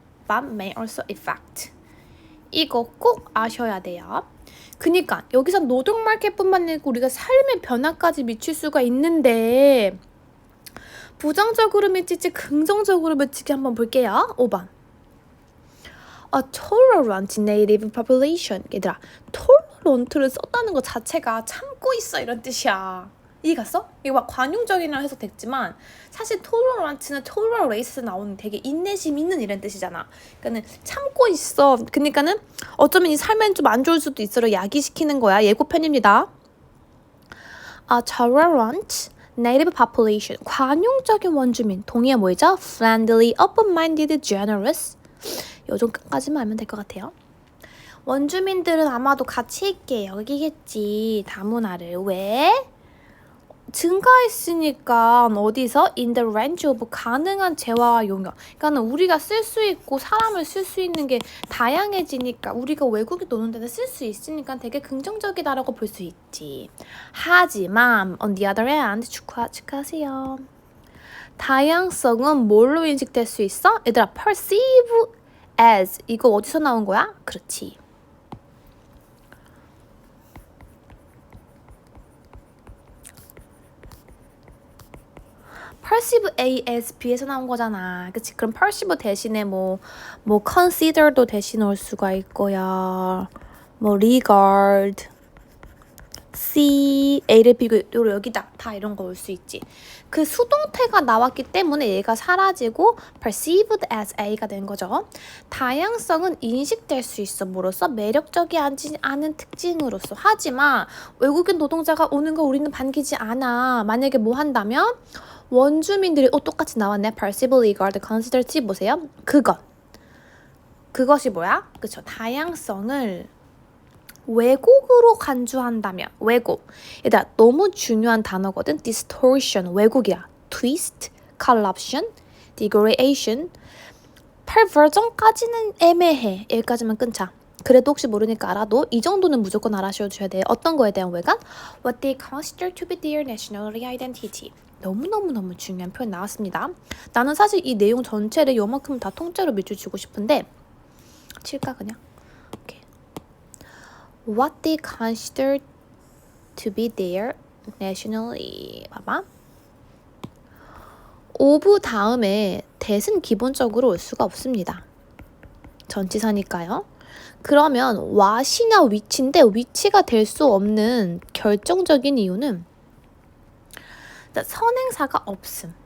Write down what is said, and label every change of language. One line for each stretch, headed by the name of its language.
English: But may also affect.
Korean: 이거 꼭 아셔야 돼요. 그니까 여기서 노동마켓뿐만 아니고 우리가 삶의 변화까지 미칠 수가 있는데 부정적으로 미칠지 긍정적으로 미칠지 한번 볼게요. 5번.
English: A tolerant native population.
Korean: 얘들아, tolerant를 썼다는 것 자체가 참고 있어 이런 뜻이야. 이해갔어? 이거 막 관용적이라고 해석됐지만 사실 tolerant는 tolerate 나오는 되게 인내심 있는 이런 뜻이잖아. 그러니까는 참고 있어. 그러니까는 어쩌면 이 삶엔 좀 안 좋을 수도 있어로 야기시키는 거야. 예고편입니다.
English: A tolerant native population.
Korean: 관용적인 원주민. 동의어 뭐죠?
English: friendly, open-minded, generous.
Korean: 요 정도까지만 알면 될 것 같아요. 원주민들은 아마도 가치 있게 여기겠지. 다문화를. 왜? 증가했으니까 어디서?
English: In the range of
Korean: 가능한 재화와 용역. 그러니까 우리가 쓸 수 있고 사람을 쓸 수 있는 게 다양해지니까 우리가 외국에 노는 데는 쓸 수 있으니까 되게 긍정적이다라고 볼 수 있지. 하지만
English: on the other hand
Korean: 축하하세요. 다양성은 뭘로 인식될 수 있어? 얘들아 perceive as 이거 어디서 나온 거야? 그렇지. perceive as b에서 나온 거잖아. 그치? 그럼 perceive 대신에 뭐 consider도 대신 올 수가 있고요. 뭐 regard, see, a를 비교 여기다 다 이런 거 올 수 있지. 그 수동태가 나왔기 때문에 얘가 사라지고 perceived as a가 된 거죠. 다양성은 인식될 수 있어. 뭐로써? 매력적이지 않은 특징으로서. 하지만 외국인 노동자가 오는 거 우리는 반기지 않아. 만약에 뭐 한다면 원주민들이 똑같이 나왔네. perceive, regard, consider, see 보세요. 그것이 뭐야? 그쵸. 다양성을 왜곡으로 간주한다면 왜곡. 얘들아 너무 중요한 단어거든. distortion 왜곡이야. twist, corruption, degradation, perversion까지는 애매해. 여기까지만 끊자. 그래도 혹시 모르니까 알아도 이 정도는 무조건 알아셔야 돼. 어떤 거에 대한 왜곡?
English: What they consider to be their national identity.
Korean: 너무너무 중요한 표현 나왔습니다. 나는 사실 이 내용 전체를 요만큼 다 통째로 밑줄 치고 싶은데 칠까 그냥? 오케이.
English: What they consider to be their nationally.
Korean: 봐봐. of 다음에 that은 기본적으로 올 수가 없습니다. 전치사니까요. 그러면 what이나 which인데 which가 될 수 없는 결정적인 이유는 선행사가 없음.